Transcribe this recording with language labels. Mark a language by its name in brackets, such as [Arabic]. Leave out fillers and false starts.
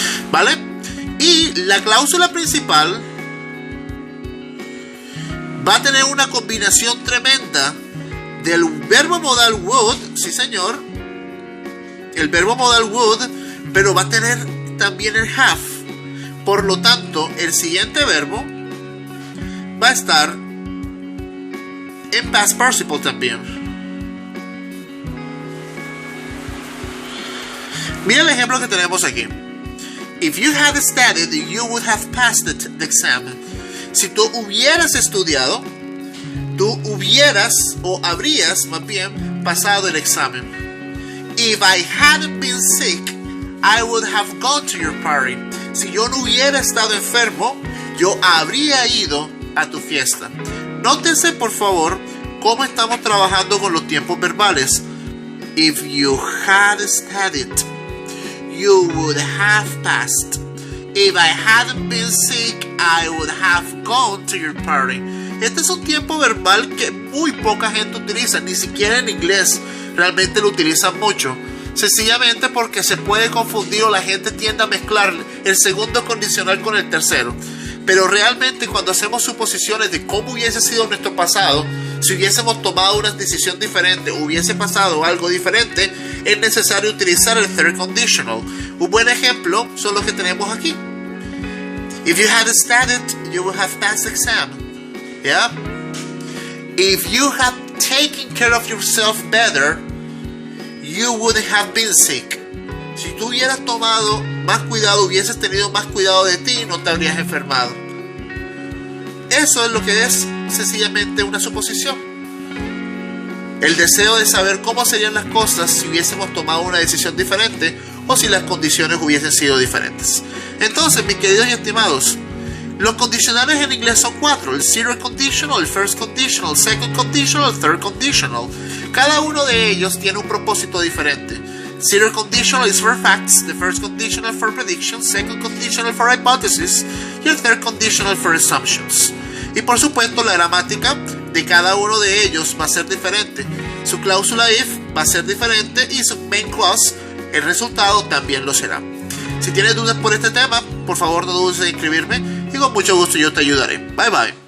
[Spanish] ¿Vale? Y la cláusula principal va a tener una combinación tremenda del verbo modal would, sí señor, el verbo modal would, pero va a tener también el have. Por lo tanto, el siguiente verbo va a estar en past participle también. Mira el ejemplo que tenemos aquí. [English] If you had studied, you would have passed the exam. [Spanish] Si tú hubieras estudiado, tú hubieras o habrías más bien pasado el examen. [English] If I hadn't been sick, I would have gone to your party. [Spanish] Si yo no hubiera estado enfermo, yo habría ido a tu fiesta. Nótense por favor cómo estamos trabajando con los tiempos verbales. [English] If you had studied, you would have passed. If I hadn't been sick, I would have gone to your party. [Spanish] Este es un tiempo verbal que muy poca gente utiliza, ni siquiera en inglés realmente lo utilizan mucho. Sencillamente porque se puede confundir o la gente tiende a mezclar el segundo condicional con el tercero. Pero realmente cuando hacemos suposiciones de cómo hubiese sido nuestro pasado, si hubiésemos tomado una decisión diferente o hubiese pasado algo diferente, es necesario utilizar el third conditional. Un buen ejemplo son los que tenemos aquí. [English] If you had studied, you would have passed the exam. Yeah? If you had taken care of yourself better, you wouldn't have been sick. [Spanish] Si tú hubieras tomado más cuidado, hubieses tenido más cuidado de ti, no te habrías enfermado. Eso es lo que es sencillamente una suposición. El deseo de saber cómo serían las cosas si hubiésemos tomado una decisión diferente o si las condiciones hubiesen sido diferentes. Entonces, mis queridos y estimados, los condicionales en inglés son 4: el zero conditional, el first conditional, el second conditional, el third conditional. Cada uno de ellos tiene un propósito diferente. [English] Zero conditional is for facts, the first conditional for predictions, second conditional for hypothesis [Spanish] y el [English] third conditional for assumptions. [Spanish] Y por supuesto la gramática de cada uno de ellos va a ser diferente. Su cláusula if va a ser diferente y su main clause, el resultado, también lo será. Si tienes dudas por este tema, por favor no dudes en escribirme y con mucho gusto yo te ayudaré. [English] Bye bye.